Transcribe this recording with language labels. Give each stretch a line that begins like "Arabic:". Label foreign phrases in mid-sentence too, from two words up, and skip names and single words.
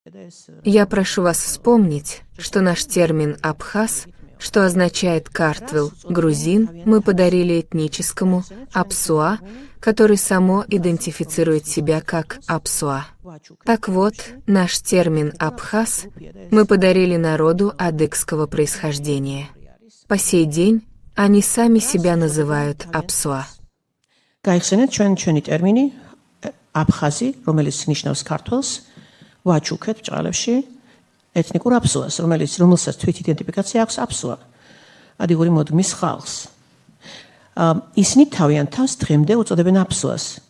Russian: Я прошу вас вспомнить, что наш термин «абхаз», что означает «картвел», грузин, мы подарили этническому «апсуа», который само идентифицирует себя как «апсуа». Так вот, наш термин «абхаз» мы подарили народу адыгского происхождения. По сей день они сами себя называют «апсуа».
Georgian: გაიხსენეთ ჩვენი ტერმინი აფხაზი, რომელიც ნიშნავს ქართველს, ვაჩუქეთ ბჭყალებში ეთნიკურ აფსუას, რომელსაც თვით იდენტიფიკაცია აქვს აფსუა, ადიღური მოდგმის ხალხს. ისინი თავიანთ თავს დღემდე უწოდებენ აფსუას.